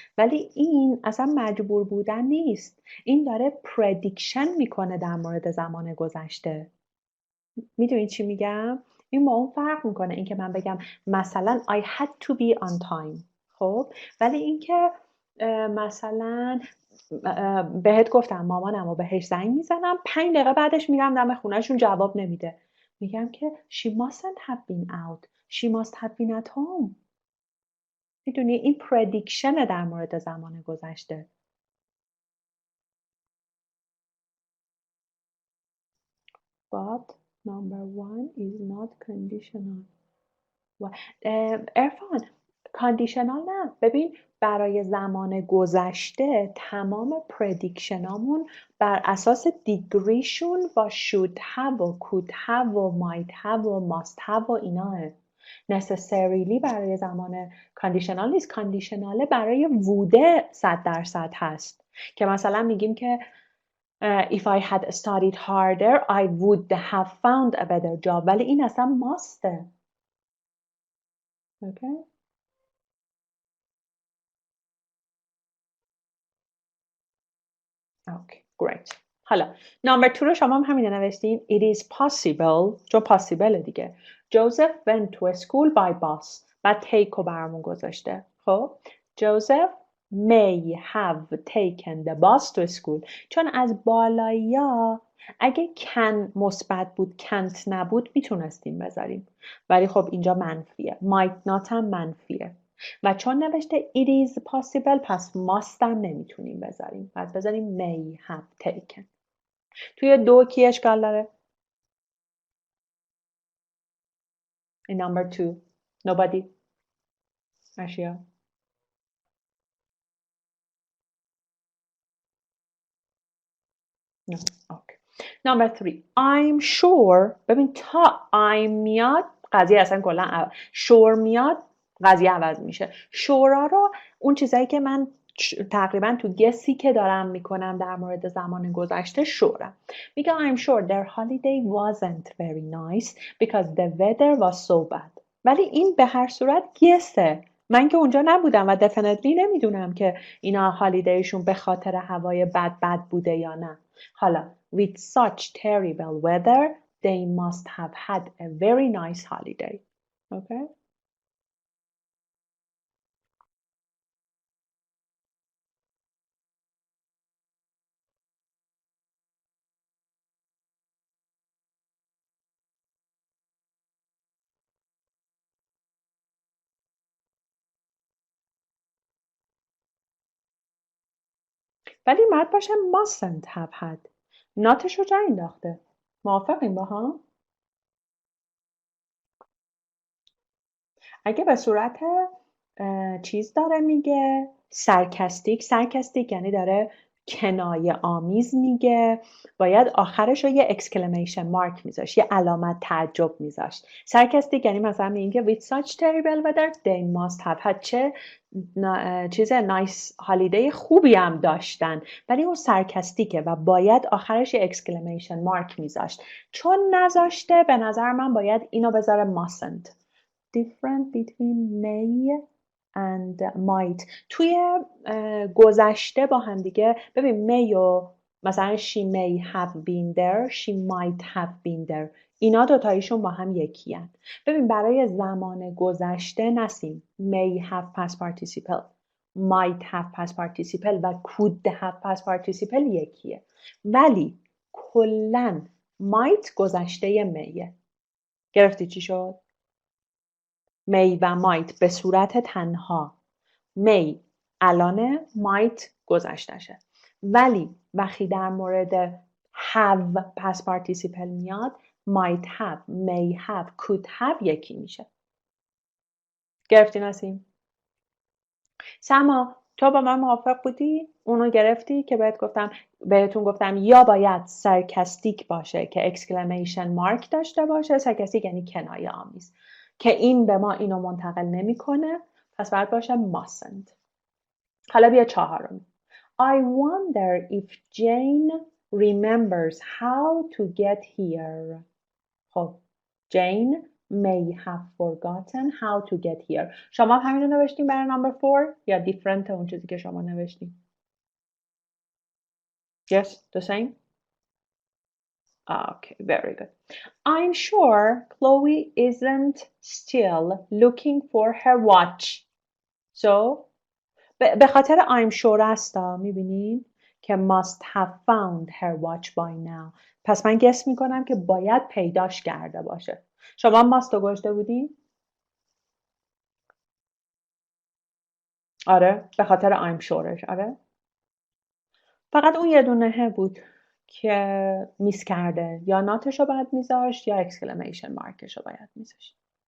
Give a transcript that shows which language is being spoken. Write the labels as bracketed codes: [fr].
[fa] ولی این اصلا مجبور بودن نیست. این داره پردیکشن میکنه در مورد زمان گذشته. میدونی چی میگم؟ این با اون فرق میکنه. این که من بگم مثلا [en] I had to be on time. [fa] خب ولی این که مثلا بهت گفتم مامانم رو بهش زنگ میزنم 5 دقیقه بعدش میرم دم خونهشون جواب نمیده. میگم که [en] she mustn't have been out. She must have been at home. [fa] میدونی این پردیکشن در مورد زمان گذشته. [en] But number 1 is not conditional. [fa] عرفان کاندیشنال نه. ببین برای زمان گذشته تمام پردیکشنامون بر اساس دیگریشون با should have و could have و might have و must have و ایناه. necessarily برای زمان کاندیشنال نیست. کاندیشناله برای ووده 100% هست که مثلا میگیم که [en] if I had studied harder I would have found a better job. [fa] ولی این اصلا must'ه. [en] Okay. Okay, great. [fa] حالا number 2 رو شما هم همینه نوشتین. [en] It is possible. [fa] چون possible دیگه. [en] Joseph went to a school by bus. [fa] بعد take رو برامون گذاشته. خب [en] Joseph may have taken the bus to school. [fa] چون از بالاییا اگه can مثبت بود can't نبود میتونستیم بذاریم. ولی خب اینجا منفیه. might not هم منفیه. و چون نوشته [en] it is possible [fa] پس must هم نمیتونیم بذاریم. پس بذاریم may have taken. توی 2 کی اشکال داره؟ [en] In number 2. Nobody. Ashia. No. Okay. Number 3. I'm sure. [fa] ببین تا I'm میاد قضیه اصلا کلا sure میاد قضیه عوض میشه. شورا رو اون چیزایی که من تقریبا تو گسی که دارم میکنم در مورد زمان گذشته شورم. میگه [en] I'm sure their holiday wasn't very nice because the weather was so bad. [fa] ولی این به هر صورت گسه. من که اونجا نبودم و definitely نمیدونم که اینا هالیدیشون به خاطر هوای بد بوده یا نه. حالا [en] with such terrible weather they must have had a very nice holiday. Okay? [fa] ولی مرد باشه mustn't have had. ناتش رو جا انداخته. موافقیم با هم؟ اگه به صورت چیز داره میگه سرکستیک یعنی داره کنایه آمیز میگه باید آخرش رو یه اکسکلمیشن مارک میذاشت یه علامت تعجب میذاشت. سرکستیک یعنی مثلا میگه [en] with such terrible weather they must have had [fa] چه چیز نایس هالیدی خوبی هم داشتن ولی اون سرکستیکه و باید آخرش یه اکسکلمیشن مارک میذاشت. چون نذاشته به نظر من باید اینو بذاره mustn't. [en] Different between may and might. [fa] توی گذشته با هم دیگه ببین may و مثلا [en] she may have been there [fa] she might have been there اینا دوتاییشون با هم یکی هن. ببین برای زمان گذشته نسیم may have past participle might have past participle و could have past participle یکیه ولی کلن might گذشته mayه. گرفتی چی شد؟ می و مایت به صورت تنها می الانه مایت گذشتشه ولی وقتی در مورد have past participle میاد might have, may have, could have یکی میشه. گرفتی نسیم؟ سما تو با من موافق بودی؟ اونو گرفتی که بهتون گفتم یا باید سرکستیک باشه که اکسکلمیشن مارک داشته باشه. سرکستیک یعنی کنایه آمیز که این به ما اینو منتقل نمیکنه پس باید باشه mustn't. حالا بیا 4. [en] I wonder if Jane remembers how to get here. [fa] خب [en] Jane may have forgotten how to get here. [fa] شما همین رو نوشتیم برای number 4 یا different اون چیزی که شما نوشتیم؟ [en] Yes, the same? Okay, very good. I'm sure Chloe isn't still looking for her watch. So, [fa] به خاطر [en] I'm sure [fa] هستا میبینید که [en] must have found her watch by now. [fa] پس من گس میکنم که باید پیداش کرده باشه. شما must رو گذاشته بودین؟ آره به خاطر [en] I'm sure [fa] ش. آره فقط اون یه دونه بود که میس کرده یا ناتش رو باید میذاشت یا اکسکلمیشن مارکش رو باید میذاشت.